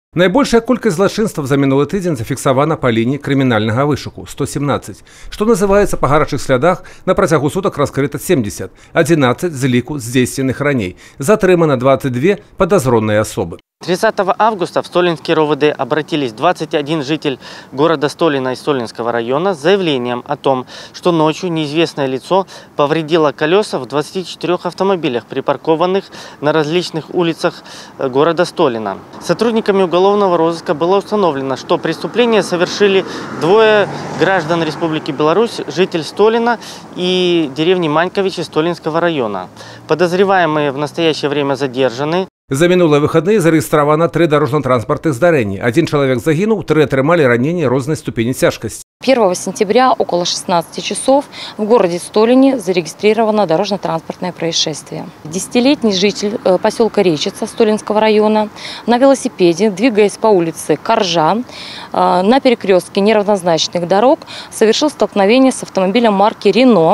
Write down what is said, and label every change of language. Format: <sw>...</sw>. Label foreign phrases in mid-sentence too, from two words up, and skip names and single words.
<be>Найбольшая колькасць злачынстваў за мінулы тыдзень зафіксавана па лініі крымінальнага вышуку – 117. Што называецца, па гарачых слядах на працягу сутак раскрыта 70, 11 з ліку здзейсненых раней. Затрымана 22 падазроныя асобы.</be> <ru>30 августа в Столинский РОВД обратились 21 житель города Столина и Столинского района с заявлением о том, что ночью неизвестное лицо повредило колеса в 24 автомобилях, припаркованных на различных улицах города Столина. Сотрудниками уголовного розыска было установлено, что преступление совершили двое граждан Республики Беларусь, житель Столина и деревни Маньковичи Столинского района. Подозреваемые в настоящее время задержаны.</ru> <be>За мінулыя выхадныя зарэгістравана 3 дорожно-транспортных здарэнні.</be> <ru>Один человек</ru> <be>загинул, 3 атрымалі ранения рознай ступені цяжкасці.</be> <ru>1 сентября около 16 часов в городе Столине зарегистрировано дорожно-транспортное происшествие. 10-летний житель поселка Речица Столинского района на велосипеде, двигаясь по улице Коржа, на перекрестке неравнозначных дорог, совершил столкновение с автомобилем марки «Рено».</ru>